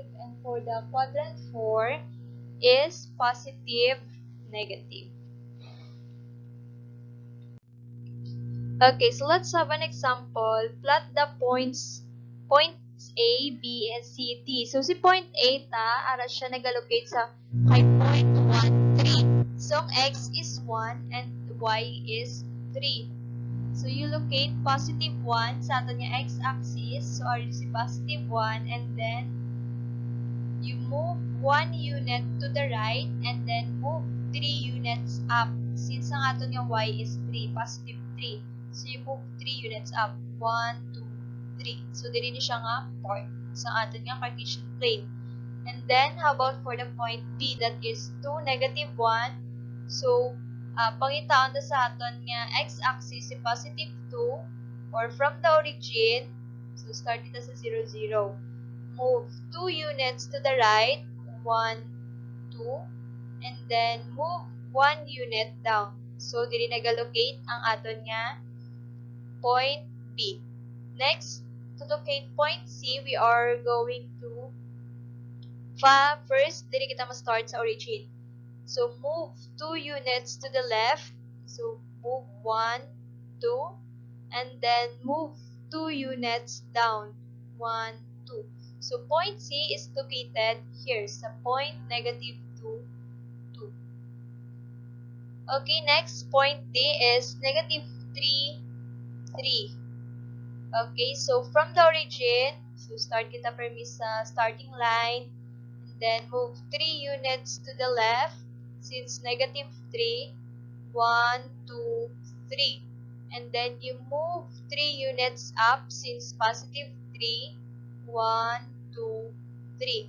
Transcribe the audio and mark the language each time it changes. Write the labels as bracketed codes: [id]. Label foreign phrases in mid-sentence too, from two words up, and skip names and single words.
[en] And for the quadrant 4 is positive, negative. Okay, so let's have an example. Plot the points A, B, and C, D. [hil] So, si point A ara siya nag-allocate sa kay point 1, 3. [en] So, x is 1 and y is 3. So, you locate positive 1 [hil] sa ato niya [en] x-axis. So, are si positive 1, and then you move 1 unit to the right and then move 3 units up. Since [hil] ang ato niya [en] y is 3, positive 3. So, you move 3 units up. 1, 2, 3. So, [hil] dili ni siya nga part sa ato niya Cartesian plane. [en] And then, how about for the point B? That is 2, negative 1. So, [hil] pangitaon na sa aton nga x-axis si positive 2 [en] or from the origin. So, start [tl] dito sa [en] 0, 0. Move 2 units to the right. 1, 2. And then, move 1 unit down. So, [hil] dili nag-allocate ang aton nga point B. [en] Next, to locate point C, we are going to first, [hil] dili kita ma-start sa origin. [en] So, move 2 units to the left. So, move 1, 2. And then, move 2 units down. 1, 2. So, point C is located here sa point negative 2, 2. Okay, next, point D is negative 3, 3. Okay, so from the origin, so start [hil] kita permis sa [en] starting line, and then move 3 units to the left, since negative 3, 1, 2, 3. And then you move 3 units up, since positive 3, 1, 2, 3.